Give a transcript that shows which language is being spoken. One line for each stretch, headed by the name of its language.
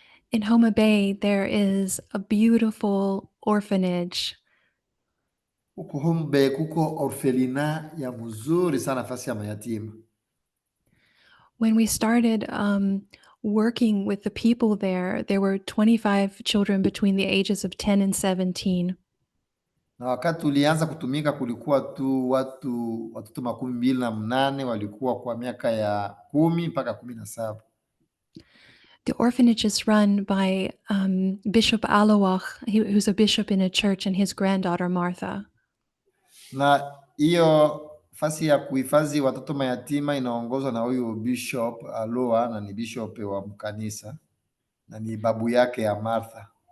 English: In Homa Bay, there is a beautiful orphanage.
Swahili: Huko Homa Bay kuko orfelina ya mzuri sana, nafasi ya mayatima.
English: When we started working with the people there were 25 children between the ages of 10 and 17.
Swahili: Na wakati tulianza kutumika kulikuwa tu watoto 28 walikuwa kwa miaka ya 10 mpaka 17.
English: The orphanage is run by Bishop Alawach, who's a bishop in a church, and his granddaughter Martha.
Swahili: Na hiyo fasi ya kuhifadhi watoto mayatima inaongozwa na huyo Bishop Aloa, na ni bishop wa mkanisa na ni babu yake ya Martha.